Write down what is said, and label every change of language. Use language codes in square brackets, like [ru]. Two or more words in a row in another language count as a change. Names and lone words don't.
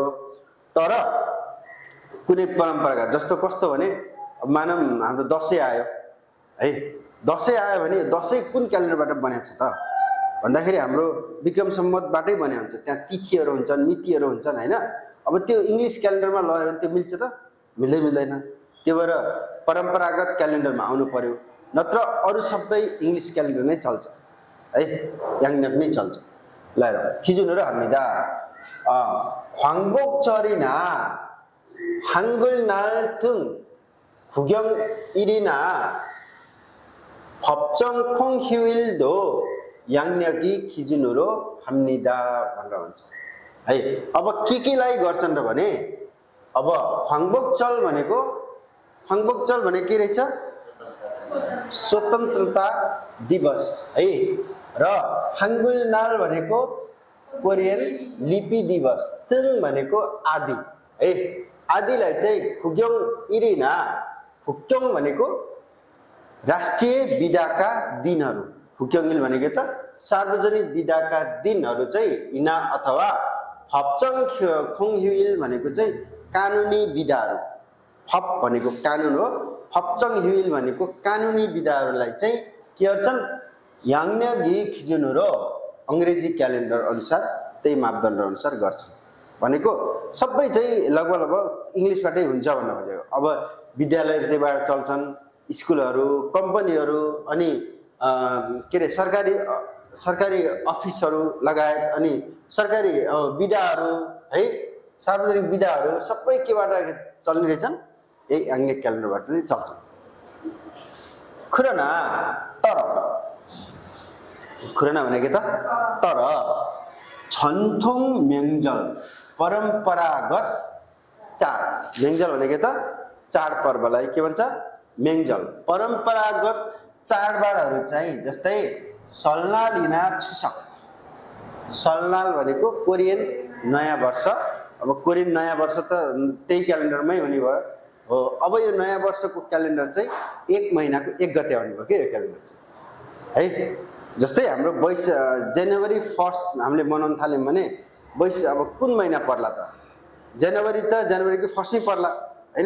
[ne] तर कुनै परम्परागत जस्तो कस्तो भने मानौँ हाम्रो दसैँ आयो है, दसैँ आयो भने दसैँ कुन क्यालेन्डरबाट बनेको छ त भन्दाखेरि हाम्रो विक्रम सम्वतबाटै बने हुन्छ, त्यहाँ तिथिहरू हुन्छन्, मितिहरू हुन्छन् होइन। अब त्यो इङ्ग्लिस क्यालेन्डरमा लग्यो भने त्यो मिल्छ त, मिल्दैन। त्यो भएर परम्परागत क्यालेन्डरमा आउनु पर्यो, नत्र अरू सबै इङ्ग्लिस क्यालेन्डर नै चल्छ है, याङन्याक नै चल्छ। [ko] ल 기준으로 합니다. 광복절이나 한글날 등 국영일이나 법정 휴일도 양력이 기준으로 합니다. [ne] भनेर भन्छ है। अब केलाई गर्छन् र भने अब 광복절 भनेको के रहेछ, स्वतन्त्रता दिवस है। र 한글날 भनेको कोरियन लिपि दिवस, 등 भनेको आदि है। आदिलाई चाहिँ 국영일이나, 국경 भनेको राष्ट्रिय बिदाका दिनहरू, 국경일 भनेको त सार्वजनिक बिदाका दिनहरू चाहिँ इना अथवा 법정휴일 भनेको चाहिँ कानुनी बिदाहरू, फप भनेको कानुन हो, 법정휴일 भनेको कानुनी बिदाहरूलाई चाहिँ के गर्छन्, [ko] 양력이 기준으로 [ne] अङ्ग्रेजी क्यालेन्डर अनुसार त्यही मापदण्ड अनुसार गर्छन्। भनेको सबै चाहिँ लगभग इङ्ग्लिसबाटै हुन्छ भन्नु खोजेको। अब विद्यालय त्यहीबाट चल्छन्, स्कुलहरू, कम्पनीहरू, अनि के अरे सरकारी अफिसहरू लगायत, अनि सरकारी बिदाहरू है, सार्वजनिक बिदाहरू सबै केबाट चल्ने रहेछन्, यही याङन्याक क्यालेन्डरबाट नै चल्छन्। खुरना भनेको त तर [ko] 전통 명절, [ne] परम्परागत चाड, 명절 भनेको त चाडपर्वलाई के भन्छ, 명절। परम्परागत चाडबाडहरू चाहिँ जस्तै [ko] 설날이나 추석, [ne] 설날 भनेको कोरियन नयाँ वर्ष। अब कोरियन नयाँ वर्ष त त्यही क्यालेन्डरमै हुने भयो हो। अब यो नयाँ वर्षको क्यालेन्डर चाहिँ 1 महिनाको 1 गते आउने भयो के यो क्यालेन्डर चाहिँ है। जस्तै हाम्रो जनवरी 1 हामीले मनाउन थाल्यौँ भने अब कुन महिना पर्ला त, जनवरीको 1 नै पर्ला हैन।